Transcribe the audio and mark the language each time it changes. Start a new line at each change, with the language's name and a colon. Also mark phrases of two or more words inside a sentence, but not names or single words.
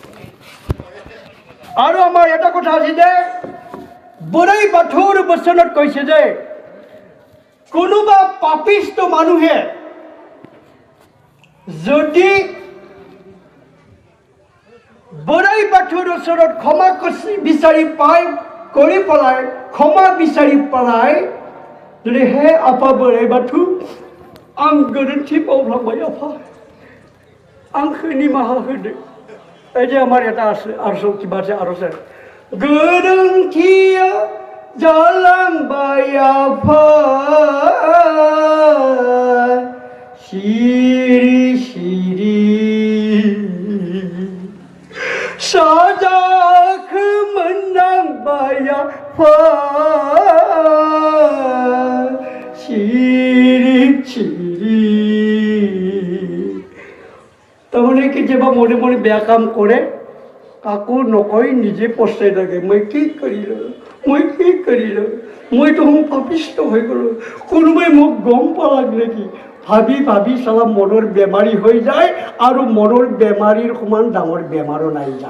Assamese: আৰু আমাৰ এটা কথা আছে যে বৰাই বাথৌৰ বচনত কৈছে যে কোনোবা পাপিষ্ট মানুহে যদি বৰাই বাথৌৰ ওচৰত ক্ষমা বিচাৰি পাই কৰি পেলাই ক্ষমা বিচাৰি পেলাই যদি হে আপা বৰাই বাথৌ
Bodo: आं गोरोन्थि मावफ्लांबाय आफा आंखौ निमाहा होदो। ऐजे
Assamese: আমাৰ এটা
Bodo: आरज किबासे आरज गोरोन्थिया जालांबाय आफा सिरि सिरि साजाखौ मोननांबाय आफा सिरि सिरि।
Assamese: তাৰমানে কেতিয়াবা মনে মনে বেয়া কাম কৰে, কাকো নকয়, নিজে পস্তাই থাকে, মই কি কৰিলোঁ, মই দেখোন পাপিষ্ট হৈ গ'লোঁ, কোনোবাই মোক গম পালাক নেকি, ভাবি ভাবি চালা মনৰ বেমাৰী হৈ যায়, আৰু মনৰ বেমাৰীৰ সমান ডাঙৰ বেমাৰো নাই যাচ।